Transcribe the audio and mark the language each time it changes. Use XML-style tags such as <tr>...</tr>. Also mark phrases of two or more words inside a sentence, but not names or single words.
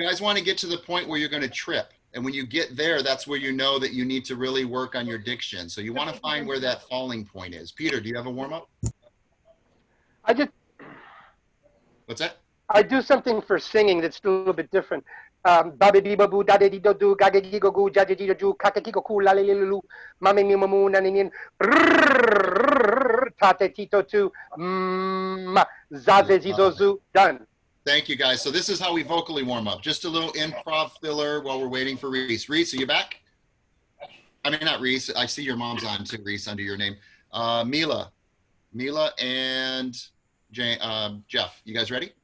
<en>You guys want to get to the point where you're going to trip. And when you get there, that's where you know that you need to really work on your diction. So you want to find where that falling point is. Peter, do you have a warm-up? What's that? I do something for singing that's a little bit different. Baby babu da de do do gaga gigo gu jaja jido ju kaka gigo ku la lulu mame mi mamu nanin tate tito tu zaze zidozu done. Thank you, guys. So this is how we vocally warm up. Just a little improv filler while we're waiting for Reese. Reese, are you back? I mean, not Reese. I see your mom's on too, Reese, under your name. Mila and Jeff, you guys ready?</en>